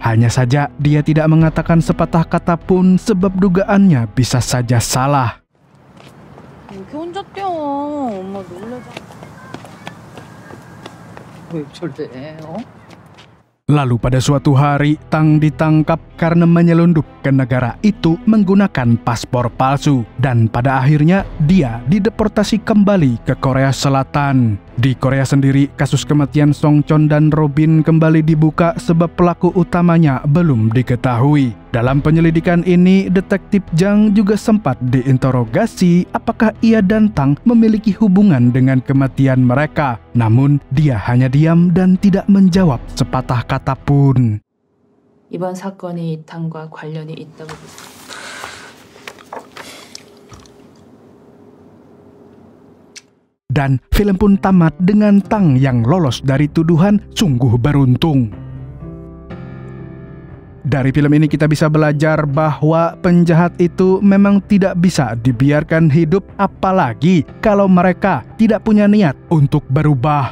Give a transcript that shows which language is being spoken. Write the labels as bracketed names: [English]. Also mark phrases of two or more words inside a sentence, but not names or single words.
[Indonesian] Hanya saja dia tidak mengatakan sepatah kata pun sebab dugaannya bisa saja salah. [Korean] 이렇게 혼자 뛰어. 엄마 놀래잖아. 왜 저래? [Indonesian] Lalu pada suatu hari, Tang ditangkap karena menyelundup ke negara itu menggunakan paspor palsu. Dan pada akhirnya, dia dideportasi kembali ke Korea Selatan. Di Korea sendiri, kasus kematian Song Chon dan Robin kembali dibuka sebab pelaku utamanya belum diketahui. Dalam penyelidikan ini, Detektif Jang juga sempat diinterogasi apakah ia dan Tang memiliki hubungan dengan kematian mereka. Namun, dia hanya diam dan tidak menjawab sepatah kata pun. [Korean] 이번 사건이 당과 관련이 있다고 보세요. [Indonesian] Dan film pun tamat dengan Tang yang lolos dari tuduhan. Sungguh beruntung. Dari film ini kita bisa belajar bahwa penjahat itu memang tidak bisa dibiarkan hidup, apalagi kalau mereka tidak punya niat untuk berubah.